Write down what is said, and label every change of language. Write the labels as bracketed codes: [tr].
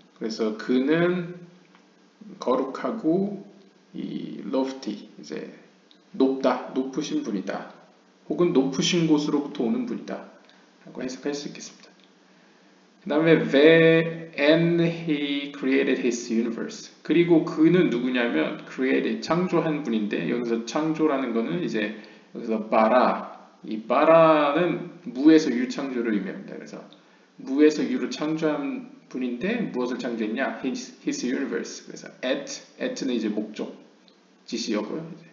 [ko] 그래서 그는 거룩하고 이 lofty 이제 높으신 분이다. 혹은 높으신 곳으로부터 오는 분이다. 라고 해석할 수 있겠습니다. 그 다음에 [en] and he created his universe. [ko] 그리고 그는 누구냐면 created, 창조한 분인데 여기서 창조라는 거는 이제 여기서 바라, 이 바라는 무에서 유 창조를 의미합니다. 그래서 무에서 유로 창조한 분인데 무엇을 창조했냐? [en] His universe. [ko] 그래서 at는 이제 목적 지시어고요.